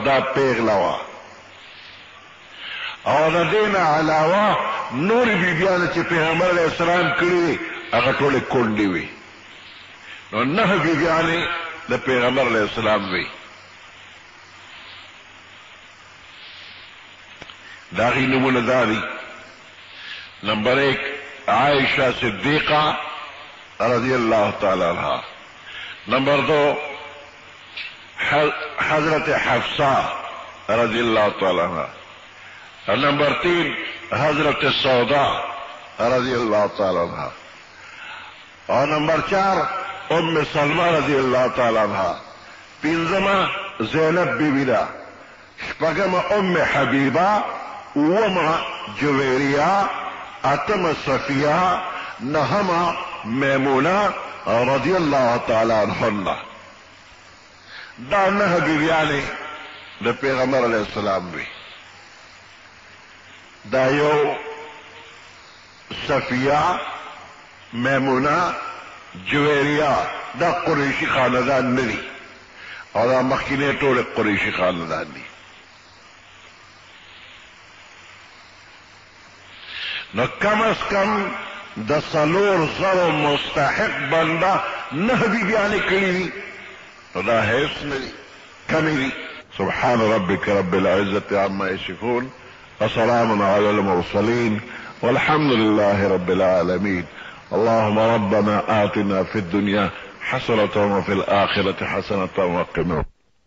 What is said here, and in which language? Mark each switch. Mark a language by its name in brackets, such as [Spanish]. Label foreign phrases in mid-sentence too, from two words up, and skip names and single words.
[Pashto] دا پیغله وه او د دې نه علاوه نورې بیبیانې چې پیغمبر [Arabic] علیہ السلام [Pashto] کړي وي هغه ټولې کونډې وي. نو 9 بیبیانې د پیغمبر [Arabic] علیہ السلام [Pashto] وي. د هغې نومونه دا دي: نمبر 1 عائشہ صدیقہ [Arabic] رضی اللہ تعالی عنہ، [Pashto] نمبر 2 حضرت حفصہ [Arabic] رضی اللہ تعالی عنہ، [Pashto] نمبر 3 حضرت سودا [Arabic] رضی اللہ تعالی عنہ، [Pashto] اور نمبر 4 ام سلمہ [Arabic] رضی اللہ تعالی عنہ، [Pashto] 5 زینب بیوی دا، 6 ام حبیبہ، 7 جویریہ، 8 صفیہ، 9 میمونہ [Arabic] رضی اللہ تعالی عنہ. [Pashto] دا 9 بیویانې د پیغمبر [Arabic] علیہ السلام [Pashto] وی. دا یو صفیہ، میمونہ، جویریہ دا قریشی خاندان ندی او دا مخکینه ټول قریشی خاندان دی. نو کم از کم د 400 مستحق بنده 9 بیبیانې کړي دي نو دا حیث ندی، کمی دی. [Arabic] سبحان ربك رب العزة عما يصفون وسلام على المرسلين والحمد لله رب العالمين. اللهم ربنا آتنا في الدنيا حسنة وفي الآخرة حسنة وقنا